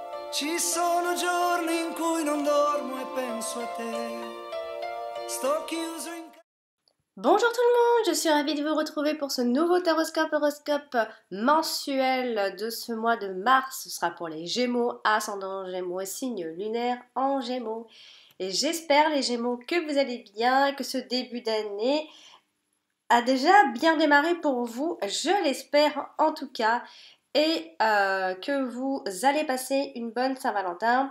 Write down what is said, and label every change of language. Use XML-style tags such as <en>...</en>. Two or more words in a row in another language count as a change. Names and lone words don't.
<it>Ci sono giorni in cui non dormo e penso a te. Sto chiuso in casa.</it> <fr>Bonjour tout le monde, je suis ravie de vous retrouver pour ce nouveau horoscope mensuel de ce mois de mars. Ce sera pour les Gémeaux, ascendant Gémeaux, signe lunaire en Gémeaux. Et j'espère les Gémeaux que vous allez bien, que ce début d'année a déjà bien démarré pour vous, je l'espère en tout cas, et que vous allez passer une bonne Saint-Valentin.</fr>